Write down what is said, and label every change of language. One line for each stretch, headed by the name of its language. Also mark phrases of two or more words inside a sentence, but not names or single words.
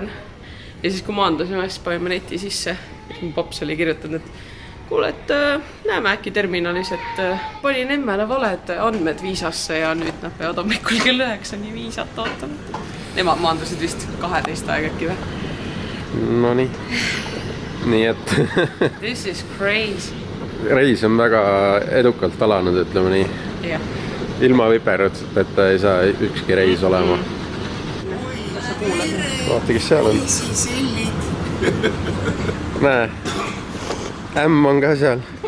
Estonian: Ja siis kui maandusime, siis panime neti sisse. Mu paps oli kirjutanud, et kuule, et näeme äkki terminalis, et panin emmele valed andmed viisasse ja nüüd nad peavad hommikul kell 9 nii viisat ootama. Nemad maandusid vist 12 aeg äkki või? No nii. Nii et...
English: This is crazy.
Estonian: Reis on väga edukalt alanud, ütleme nii. Jah. Ilma viperuteta ei saa ükski reis olema. Kas sa kuulasid? Vaata, kes seal on. Näe, ämm on ka seal.